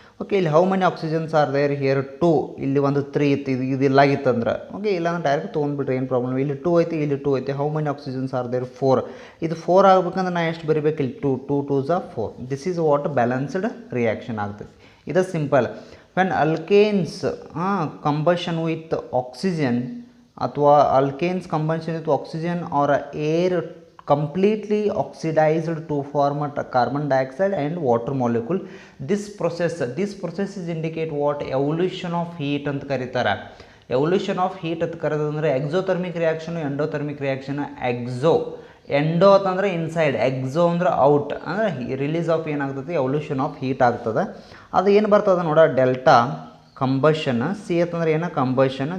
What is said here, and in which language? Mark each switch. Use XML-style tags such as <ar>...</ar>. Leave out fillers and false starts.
<kn>Okay, ಇಲ್ಲಿ</kn> <en>how many oxygens are there, here 2,</en> <kn>ಇಲ್ಲಿ ಒಂದು 3 ಇತ್ತು, ಇದು ಇಲ್ಲಾಗಿತ್ತಂದ್ರೆ ಓಕೆ, ಇಲ್ಲಾಂದ್ರೆ ಡೈರೆಕ್ಟ್ ತೊಗೊಂಡ್ಬಿಟ್ರೆ ಏನು ಪ್ರಾಬ್ಲಮ್. ಇಲ್ಲಿ 2 ಐತಿ, ಇಲ್ಲಿ 2 ಐತಿ.</kn> <en>How many oxygens are there, 4.</en> <kn>ಇದು 4 ಆಗ್ಬೇಕಂದ್ರೆ ನಾ ಎಷ್ಟು ಬರೀಬೇಕು, ಇಲ್ಲಿ 2, 2</kn> <en>2s are 4. This is what balanced reaction ಆಗ್ತದೆ.</en> <kn>ಇದು simple.</kn> <en>when alkanes combustion with oxygen</en> <kn>ಅಥವಾ</kn> <en>alkanes combustion with oxygen or air completely oxidized to form a carbon dioxide and water molecule. This process is indicate what evolution of heat</en> <kn>ಅಂತ ಕರೀತಾರೆ. Evolution of heat ಅಂತ ಕರೆದಂದ್ರೆ exothermic reaction endothermic reaction. Endo ಅಂತಂದ್ರೆ inside, Exo ಅಂದ್ರೆ out, ಅಂದರೆ release of ಏನಾಗ್ತದೆ, evolution of heat ಆಗ್ತದೆ. ಅದು ಏನು ಬರ್ತದೆ ನೋಡ, ಡೆಲ್ಟಾ ಕಂಬಷನ್. ಸಿ ಅಂತಂದ್ರೆ ಏನು, ಕಂಬಷನ್.</kn>